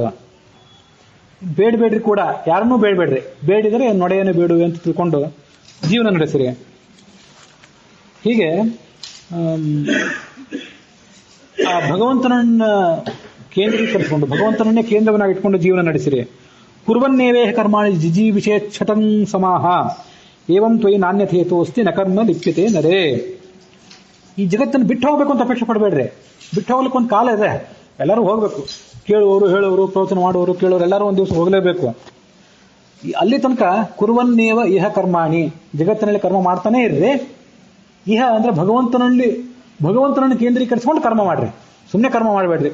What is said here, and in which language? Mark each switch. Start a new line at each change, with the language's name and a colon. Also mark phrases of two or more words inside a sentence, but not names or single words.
Kannada: ಬೇಡಬೇಡ್ರಿ ಕೂಡ, ಯಾರನ್ನೂ ಬೇಡಬೇಡ್ರಿ. ಬೇಡಿದರೆ ನೊಡೆಯನ್ನು ಬೇಡುವೆ ಅಂತ ತಿಳ್ಕೊಂಡು ಜೀವನ ನಡೆಸಿರಿ. ಹೀಗೆ ಆ ಭಗವಂತನನ್ನ ಕೇಂದ್ರೀಕರಿಸಿಕೊಂಡು, ಭಗವಂತನನ್ನೇ ಕೇಂದ್ರವನ್ನಾಗಿ ಇಟ್ಕೊಂಡು ಜೀವನ ನಡೆಸಿರಿ.
Sanskrit: ಕುರ್ವನ್ನೇವೇಹ ಕರ್ಮಾಣಿ ಜಿಜೀವಿಷೇಚ್ಛತಂ ಸಮಾಹ ಏವಂ ತ್ವಯಿ ನಾಣ್ಯಥೇತೋಸ್ತಿ ನ ಕರ್ಮ ಲಿಪ್ಯತೆ ನರೇ.
Kannada: ಈ ಜಗತ್ತನ್ನು ಬಿಟ್ಟು ಹೋಗ್ಬೇಕು ಅಂತ ಅಪೇಕ್ಷೆ ಪಡಬೇಡ್ರಿ. ಬಿಟ್ಟು ಹೋಗ್ಲಿಕ್ಕೆ ಒಂದು ಕಾಲ ಇದೆ, ಎಲ್ಲರೂ ಹೋಗ್ಬೇಕು. ಕೇಳುವವರು, ಹೇಳುವವರು, ಪ್ರವಚನ ಮಾಡುವವರು, ಕೇಳೋರು ಎಲ್ಲರೂ ಒಂದು ದಿವಸ ಹೋಗಲೇಬೇಕು. ಅಲ್ಲಿ ತನಕ
Sanskrit: ಕುರ್ವನ್ನೇವ ಇಹ ಕರ್ಮಾಣಿ,
Kannada: ಜಗತ್ತಿನಲ್ಲಿ ಕರ್ಮ ಮಾಡ್ತಾನೆ ಇರ್ರಿ. ಇಹ ಅಂದ್ರೆ ಭಗವಂತನನ್ನು ಕೇಂದ್ರೀಕರಿಸಿಕೊಂಡು ಕರ್ಮ ಮಾಡ್ರಿ, ಸುಮ್ಮನೆ ಕರ್ಮ ಮಾಡಬೇಡ್ರಿ.